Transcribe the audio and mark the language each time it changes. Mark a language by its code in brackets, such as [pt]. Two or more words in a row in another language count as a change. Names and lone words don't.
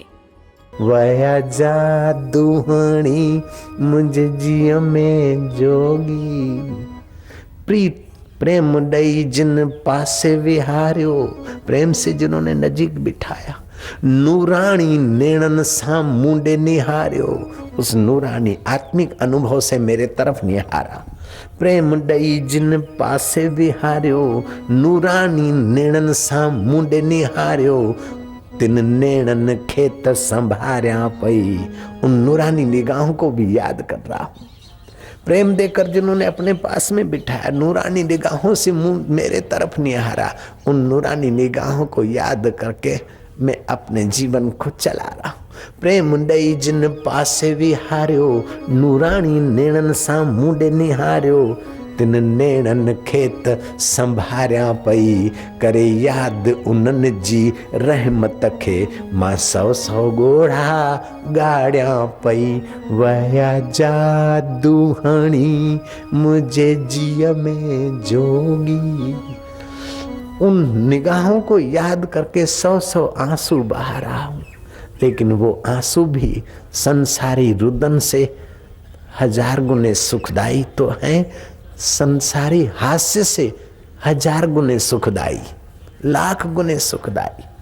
[sd] वया जादूहणी मुझे जिया में जोगी, प्रीत प्रेम दई जिन पासे विहार्यो, [hi] प्रेम से जिन्होंने नजीक बिठाया, [sd] नूरानी नेणन सा मुंडे निहार्यो, [hi] उस नूरानी आत्मिक अनुभव से मेरे तरफ निहारा। [sd] प्रेम दई जिन पासे विहार्यो, नूरानी नेणन सा मुंडे निहार्यो, तिन नेणन खेत संभार्या पई। [hi] उन नूरानी निगाहों को भी याद कर रहा हूं। प्रेम देकर जिन्होंने अपने पास में बिठाया, नूरानी निगाहों से मुंह मेरे तरफ निहारा, उन नूरानी निगाहों को याद करके मैं अपने जीवन को चला रहा हूं। [sd] प्रेम दई जिन पासे विहार्यो, नूरानी नेणन सा मुंडे निहार्यो, तिन नेणन खेत संभार्या पई, करे याद उनन जी रहमत खे, मां सौ सौ गोढ़ा गाड़िया पई। वया जादूहणी मुझे जिया में जोगी। [hi] उन निगाहों को याद करके सौ सौ आंसू बहा रहा हूं, लेकिन वो आंसू भी संसारी रुदन से 1000 गुने सुखदाई तो हैं, संसारी हास्य से 1000 गुने सुखदाई, 1,00,000 गुने सुखदाई।